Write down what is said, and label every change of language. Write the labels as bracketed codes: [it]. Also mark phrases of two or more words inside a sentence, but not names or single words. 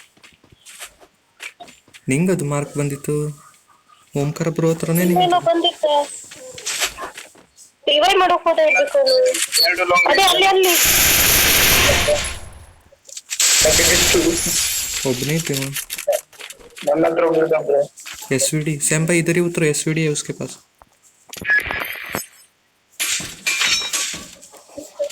[kn] ನಿಂಗದು ಮಾರ್ಕ್ ಬಂದಿತ್ತು. ಓಂಕಾರ ಬ್ರೋ ಹತ್ರನೇ ಬಂದಿತ್ತ. ರಿವೈವ್ ಮಾಡೋಕ್ ಹೋದ ಇರ್ಬೇಕು. ಅದೇ ಅಲ್ಲಿ [hi] ಒಬ್ಬನೇ थे SVD सैम भाई इधर ही उतरो. SVD है उसके पास.